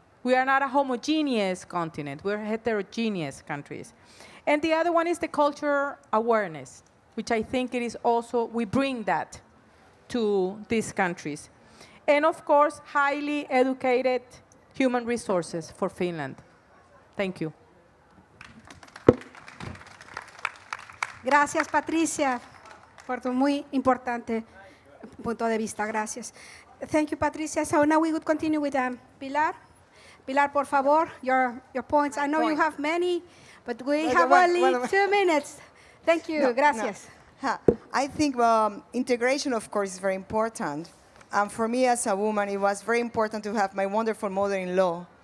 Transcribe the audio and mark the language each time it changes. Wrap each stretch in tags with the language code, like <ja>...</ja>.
<en>We are not a homogeneous continent. We're heterogeneous countries. And the other one is the cultural awareness, which I think it is also, we bring that to these countries. And of course, highly educated human resources for Finland. Thank you.</en> <es>Gracias, Patricia, por tu muy importante punto de vista. Gracias.</es> <en>Thank you, Patricia. So now we would continue with Pilar. Pilar,</en> <es>por favor,</es> <en>your points. I know you have many, but we have only 2 minutes. Thank you.</en> <es>Gracias.</es> <en>No. I think integration, of course, is very important. And for me as a woman, it was very important to have my wonderful mother-in-law.</en>